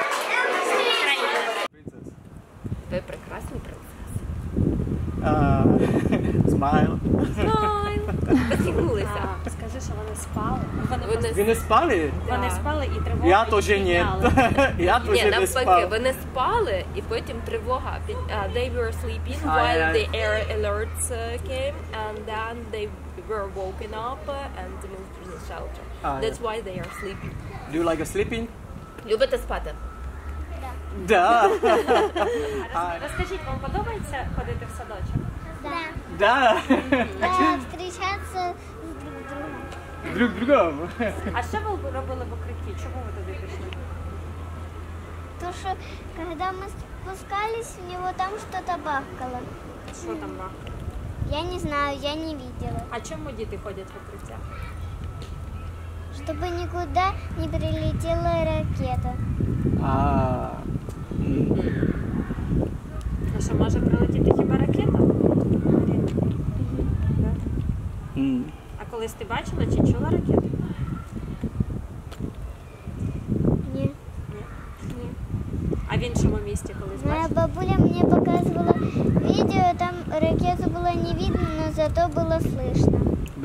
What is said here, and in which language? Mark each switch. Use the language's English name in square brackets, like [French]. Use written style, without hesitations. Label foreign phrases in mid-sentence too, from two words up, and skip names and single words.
[Ukrainian] Ви прекрасні принцеси. Смайл. Поцілуйся. Скажи, що вони спали. Ви не спали? Вони спали і тривогу Я теж ні. Я Ні, теж не навпаки, спав. вони спали, і потім тривога. [English] They were sleeping while the air alerts came, and then they were woken up and moved to the shelter. That's why they are sleeping. Do you like sleeping? [Ukrainian] Любите спати? Да. Розкажіть, вам подобається ходити в садочок? Да. [Russian] Встречаться с друг другом. Друг другом. [Ukrainian] А що ви робили в укритті? Чому ви туди пішли? [Russian] То, что когда мы спускались, у него там что-то бахкало. [Ukrainian] Що там бахкало? [Russian] Я не знаю, я не видела. [Ukrainian] А чому діти ходять в укриття? [Russian] Чтобы никуда не прилетела ракета. [Ukrainian] Ну що, може прилетіти хіба ракета? А колись ти бачила чи чула ракету? Нет. Ні. А в іншому місті колись [Russian] Моя [Ukrainian] бачила? [Russian] бабуля мне показывала видео, там ракету было не видно, но зато было слышно.